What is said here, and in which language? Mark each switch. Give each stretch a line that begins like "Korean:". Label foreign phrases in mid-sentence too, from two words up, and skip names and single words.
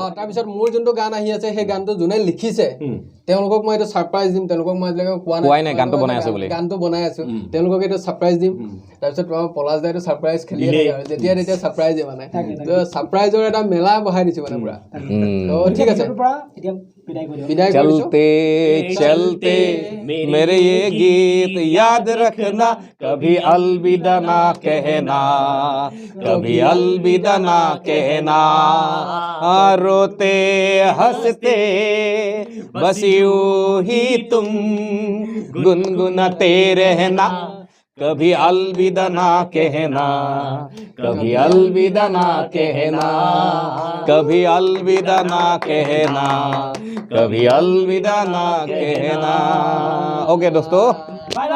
Assamese: তাৰপিছত মোৰ যোনটো গান আহি আছে সেই গানটো যোনে লিখিছে তেওঁলোকক মই এইটো ছাৰপ্ৰাইজ দিম তেওঁলোকক মই আজিলৈকে কোৱাই নাই গানটো বনাই আছোঁ তেওঁলোকক এইটো ছাৰপ্ৰাইজ দিম তাৰপিছত পলাশ দাইটো ছাৰপ্ৰাইজ খেলি থাকে আৰু যেতিয়া তেতিয়া ছাৰপ্ৰাইজে মানে ছাৰপ্ৰাইজৰ এটা মেলা বহাই দিছোঁ মানে পুৰা ঠিক আছে
Hindi: चलते चलते मेरे ये गीत याद रखना कभी अलविदा ना कहना कभी अलविदा ना कहना रोते हंसते बस यूं ही तुम गुनगुनाते रहना कभी अलविदा ना कहना कभी अलविदा ना कहना कभी अलविदा ना कहना कभी अलविदा ना कहना ओके दोस्तों